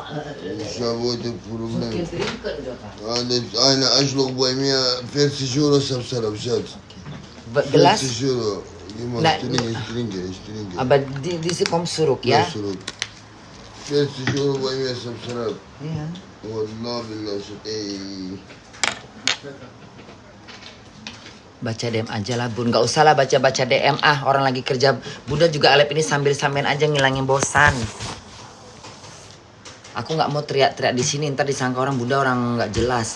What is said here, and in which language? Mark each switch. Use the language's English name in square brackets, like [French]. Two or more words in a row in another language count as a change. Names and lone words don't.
[German] Ich habe heute Problem. Eine Einschlag bei mir 40 Euro Samstag, Schatz. [Indonesian] Gelas? [German] 40 Euro. Gib mal, ich trinke. Aber diese kommt zurück, ya? Zurück. 40 Euro bei mir Samstag. [Indonesian] Iya. [Arabic] Wallah billah, [Indonesian] Baca DM aja lah bun, gak usah lah baca DM orang lagi kerja. Bunda juga Alep ini sambil-sambil aja ngilangin bosan. Aku nggak mau teriak-teriak di sini, ntar disangka orang Bunda orang nggak jelas.